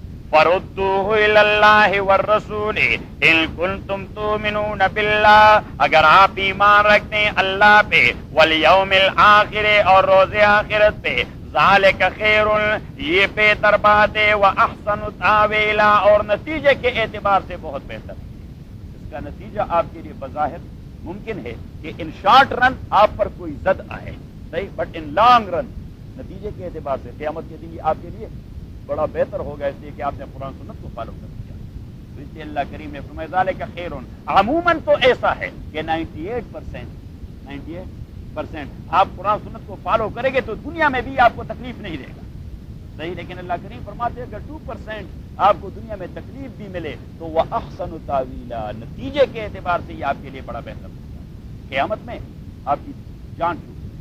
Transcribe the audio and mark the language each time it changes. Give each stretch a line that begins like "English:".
Arabic: فردوہ الی اللہ والرسول ان کنتم تؤمنون باللہ,
Urdu: اگر آپ ایمان رکھتے ہیں اللہ پہ,
Arabic: والیوم الاخر
Urdu: اور روز آخرت پہ,
Arabic: ذالک خیر,
Urdu: یہ بہتر بات ہے,
Arabic: واحسن تاویلا,
Urdu: اور نتیجے کے اعتبار سے بہت بہتر. اس کا نتیجہ آپ کے لیے بظاہر ممکن ہے کہ
English: in short run
Urdu: آپ پر کوئی زد آئے, صحیح,
English: but in long run
Urdu: نتیجے کے اعتبار سے قیامت کے دن یہ آپ کے لیے بڑا بہتر ہوگا, اس لیے کہ آپ نے قرآن سنت کو فالو کر دیا. تو اس لیے اللہ کریم نے فرمایا
Arabic: ذالک خیر.
Urdu: عموماً تو ایسا ہے کہ 98% آپ قرآن سنت کو فالو کرے گے تو دنیا میں بھی آپ کو تکلیف نہیں دے گا, صحیح, لیکن اللہ کریم فرماتے ہیں اگر 2% آپ کو دنیا میں تکلیف بھی ملے تو وہ
Arabic: احسن تاویلا,
Urdu: نتیجے کے اعتبار سے یہ آپ کے لیے بڑا بہتر ہوگا, قیامت میں آپ کی جان چھوٹے.